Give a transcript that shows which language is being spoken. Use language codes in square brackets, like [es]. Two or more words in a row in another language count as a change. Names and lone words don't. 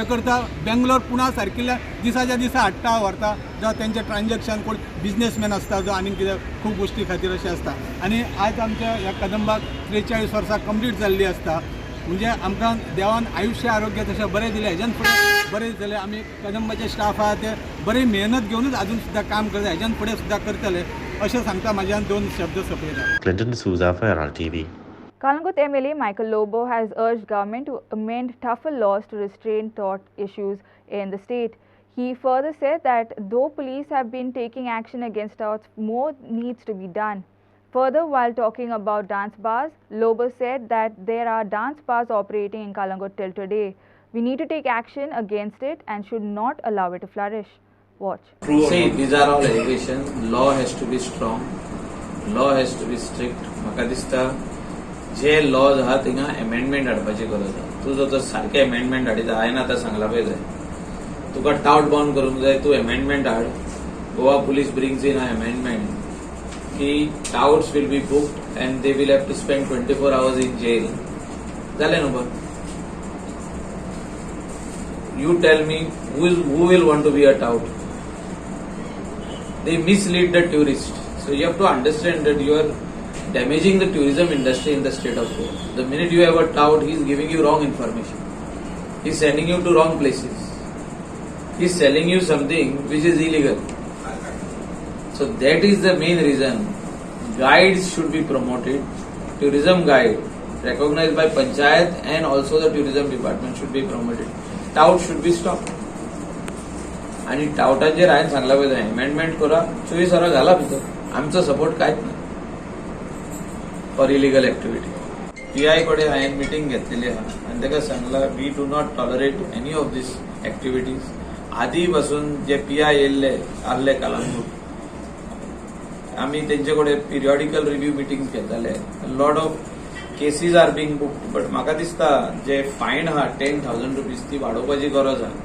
[kok] करता बेंगलोर पुणा सारकिल्ल्या दिसाच्या दिसा हाडटा व्हरता जावं तेंचें ट्रान्जॅक्शन कोण बिजनेसमॅन आसता जावं आनीक कितें खूब गोश्टी खातीर अशें आसता आनी आज आमच्या ह्या कदंबाक 43 वर्सां कंप्लीट जाल्ली आसता म्हणजे आमकां देवान आयुश्य आरोग्य तशें बरें दिलें हेज्यान फुडें बरें जालें आमी कदंबाचे स्टाफ आहा ते बरी मेहनत घेवनूच आजून सुद्दां काम करता हेज्यान फुडें सुद्दां करतले अशें सांगता म्हाज्यान 2 शब्द सोंपयता. [en] Clinton D'Souza for Herald TV. Kalangut MLA Michael Lobo has urged government to amend tougher laws to restrain thought issues in the state. He further said that though police have been taking action against touts, more needs to be done. Further, while talking about dance bars, Lobo said that there are dance bars operating in Kalangut till today. We need to take action against it and should not allow it to flourish. Watch. See, these are all allegations. Law has to be strong. Law has to be strict. [kok] म्हाका दिसता जे लॉज आहा थिंगा अमेंडमेंट हाडपाची गरज आहा. तूं जर सारखे अमेंडमेंट हाडिता हांवें आतां सांगला पळय जाय तुका टाउट बाउंड करूंक जाय तूं अमेंडमेंट हाड. [en] Goa police brings in a amendment की touts will be booked and they will have to spend 24 hours in jail. [kok] जालें न्हू पण [en] you tell me who will want to be a tout. They mislead the tourist. So you have to understand that you are damaging the tourism industry in the state of Goa. The minute you have a tout, he is giving you wrong information. He is sending you to wrong places. He is selling you something which is illegal. So that is the main reason. Guides should be promoted. Tourism guide recognized by Panchayat and also the tourism department should be promoted. Tout should be stopped. [kok] आणि टाउटांचेर हांवें सांगला पळय अमेंडमेंट करा 24 hours घाला भितर आमचो सपोर्ट कांयच ना [en] for illegal activity. [kok] PI कडेन हांवें मिटींग घेतलेली आहा आनी ताका सांगला [en] we do not tolerate any of these activities. [kok] आदी पासून जे PI येयल्ले आसले कलंगूट आमी तेंचे कडेन [en] periodical review meeting [kok] घेताले. [en] lot of cases are being booked but [kok] म्हाका दिसता जे फायन आहा 10,000 rupees ती वाडोवपाची गरज आहा.